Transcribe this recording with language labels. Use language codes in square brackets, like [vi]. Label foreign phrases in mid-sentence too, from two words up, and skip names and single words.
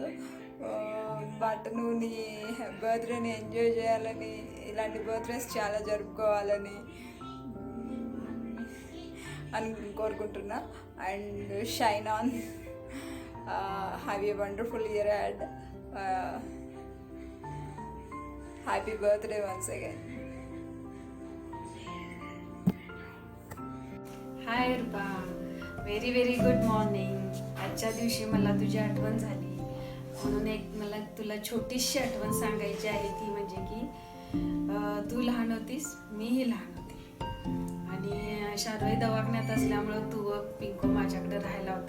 [te] బట్ నువ్వు నీ బర్త్డేని ఎంజాయ్ చేయాలని, ఇలాంటి బర్త్డేస్ చాలా జరుపుకోవాలని అని కోరుకుంటున్నా. [en] And shine on. Have a wonderful year ahead. Happy birthday once again. Hi Rupa, very very good morning. [mr] आजच्या दिवशी मला तुझी आठवण झाली, म्हणून एक मला तुला छोटीशी आठवण सांगायची आहे. ती म्हणजे की तू लहान होतीस, मीही लहान होती, आणि शार्वरी दवाखान्यात असल्यामुळं तू व पिंकू माझ्याकडे राहायला होता.